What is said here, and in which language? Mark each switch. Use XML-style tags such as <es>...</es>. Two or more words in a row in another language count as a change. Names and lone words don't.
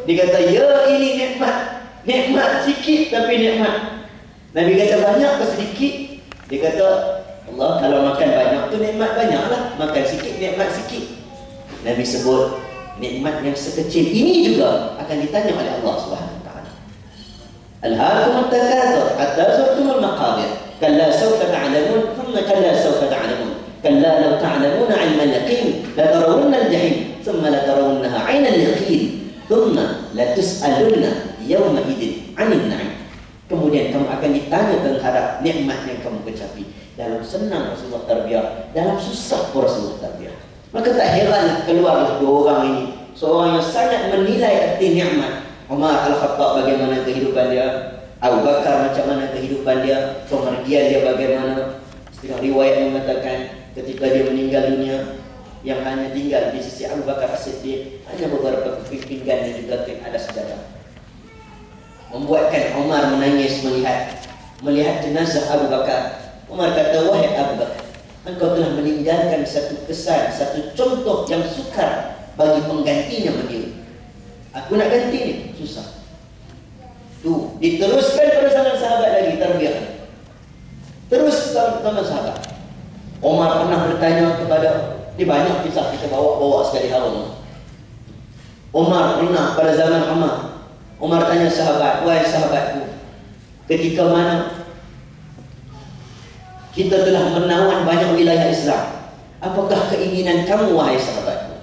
<ms>Dia kata, ya, ini nikmat. Nikmat sikit tapi nikmat. Nabi kata, banyak ke sedikit? Dia kata, Allah, kalau makan banyak tu nikmat banyaklah, makan sikit nikmat sikit. Nabi sebut nikmat yang sekecil ini juga akan ditanya oleh Allah</ms> <ar>سبحانه وتعالى. ألهاكم التكاثر حتى زرتم المقابر. كلا سوف تعلمون ثم كلا سوف تعلمون. كلا لو تعلمون علم اليقين لترون الجحيم ثم لترونها عين اليقين ثم لتسألن يومئذ عن النعيم.</ar> <ms>Kemudian kamu akan ditanya terhadap nikmat yang kamu kecapi. Dalam senang Rasulullah tarbiyah, dalam susah pun Rasulullah tarbiyah. Maka tak heranlah keluarlah 2 orang ini, seorang yang sangat menilai arti nikmat. Umar Al-Khattab bagaimana kehidupan dia, Abu Bakar macam mana kehidupan dia, pemergian dia bagaimana. Setengah riwayat mengatakan ketika dia meninggal dunia, yang hanya tinggal di sisi Abu Bakar As-Siddiq hanya beberapa pinggan yang diletakkan ada sejadah. Membuatkan Umar menangis melihat jenazah Abu Bakar. Umar kata, wahai Abu Bakar, engkau telah meninggalkan satu kesan, satu contoh yang sukar bagi penggantinya berdiri. Aku nak ganti ni, susah. Tu diteruskan pada zaman sahabat lagi tarbiyah. Terus zaman sahabat. Umar pernah bertanya kepada, di banyak kisah kita bawa sekali harum. Umar pernah pada zaman Umar tanya sahabat, wahai sahabatku, ketika mana kita telah menawan banyak wilayah Islam, apakah keinginan kamu wahai sahabatku?</ms>